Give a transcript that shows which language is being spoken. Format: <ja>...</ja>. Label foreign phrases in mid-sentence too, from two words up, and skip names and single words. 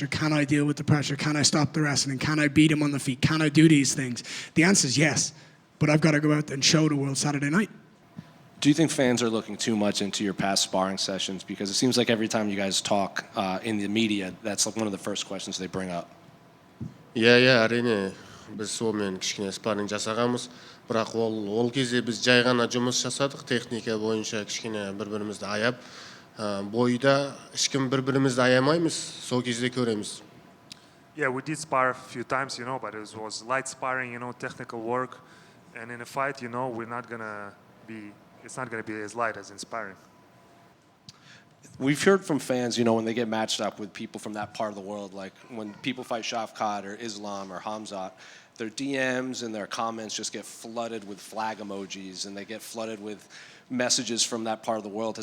<en>Can I deal with the pressure? Can I stop the wrestling? Can I beat him on the feet? Can I do these things? The answer is yes, but I've got to go out there and show the world Saturday night. Do you think fans are looking too much into your past sparring sessions? Because it seems like every time you guys talk in the media, that's like one of the first questions they bring up.</en> <kk>Иә, әрине біз сонымен кішкене спарринг жасағанбыз. Бірақ ол кезде біз жай ғана жұмыс жасадық, техника бойынша кішкене бір-бірімізді аяп, бойда ешкім бір-бірімізді аямаймыз, сол кезде көреміз.</kk> <en>Yeah, we did spar a few times, but it was light sparring, technical work. And in a fight, it's not gonna be as light as in sparring. We've heard from fans, when they get matched up with people from that part of the world, like when people fight Shavkat or Islam or Hamzat, their DMs and their comments just get flooded with flag emojis and they get flooded with messages from that part of the world.</en>